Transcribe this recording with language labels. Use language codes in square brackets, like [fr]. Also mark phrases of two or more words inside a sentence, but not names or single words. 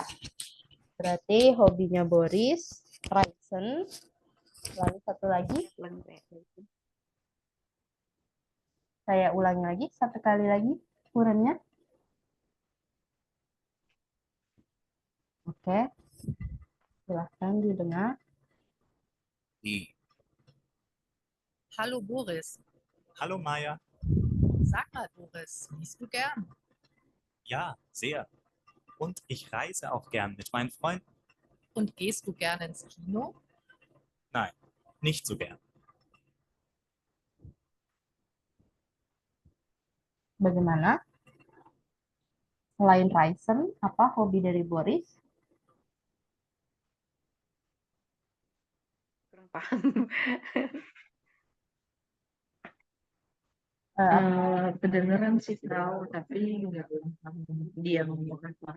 [id] Berarti hobinya Boris, Reisen. Lalu satu lagi, saya ulangi lagi, satu kali lagi, kurangnya. Oke, silahkan didengar. [de] Hallo Boris. Hallo Maja. Sag mal Boris, liest du gern? Ja, sehr. Und ich reise auch gern mit meinen Freunden. Und gehst du gern ins Kino? Nein, nicht so gern. [id] Bagaimana? Selain Reisen, apa hobi dari Boris? Kurang paham. Kedengeran sih tahu, tapi nggak dia ngomong apa.